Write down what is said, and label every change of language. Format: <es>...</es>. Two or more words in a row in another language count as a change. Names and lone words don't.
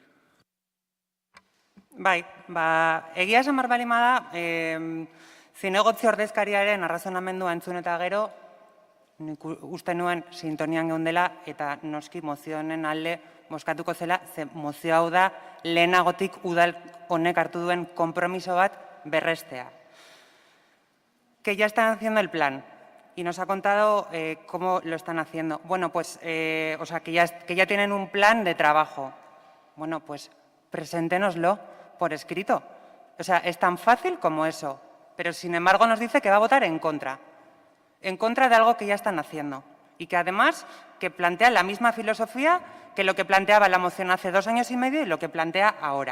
<eu>Bai, egia esan barbalima da, zinegotzi ordezkariaren arrazonamendua entzun eta gero, nik uste nuen sintonian geundela eta noski mozio honen alde bozkatuko zela, ze mozio hau da lehenagotik udal honek hartu duen konpromiso bat berrestea.</eu> <es>Que ya están haciendo el plan y nos ha contado cómo lo están haciendo. Bueno, pues, que ya tienen un plan de trabajo. Bueno, pues preséntenoslo por escrito. O sea, es tan fácil como eso. Pero, sin embargo, nos dice que va a votar en contra de algo que ya están haciendo y que, además, que plantea la misma filosofía que lo que planteaba la moción hace 2 años y medio y lo que plantea ahora.</es>